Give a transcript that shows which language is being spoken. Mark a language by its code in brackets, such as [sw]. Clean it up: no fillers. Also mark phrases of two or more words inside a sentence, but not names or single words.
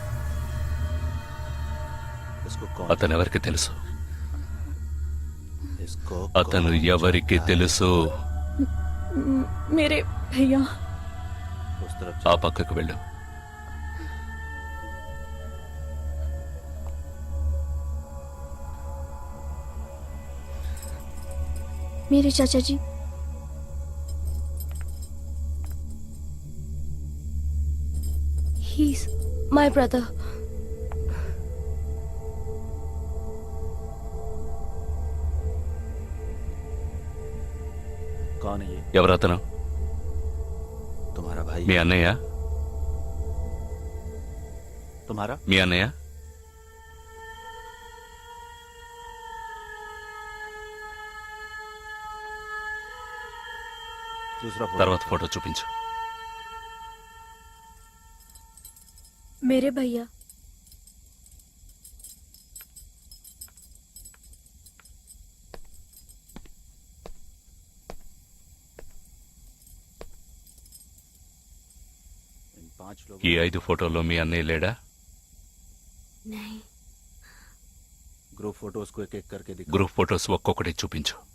[te] అతను ఎవరికి తెలుసు? అతను ఎవరికి తెలుసు? [hi] मेरे भैया. [te] ఆ పక్కకు వెళ్ళు. [hi] मेरे चाचा जी. [en] He's my brother. [hi] कौन है ये? [te] ఎవరతను? [hi] तुम्हारा भाई? [te] మీ అన్నయ్య? [hi] तुम्हारा? [te] మీ అన్నయ్య? [hi] दूसरा [te] తర్వాత ఫోటో చూపించు. [hi] मेरे भैया. [te] ఈ 5 ఫోటోల్లో మీ అన్నయ్య లేడా? [en] group photos [hi] को एक एक करके दिखा. [en] group photos [te] ఒక్కొక్కటి చూపించు.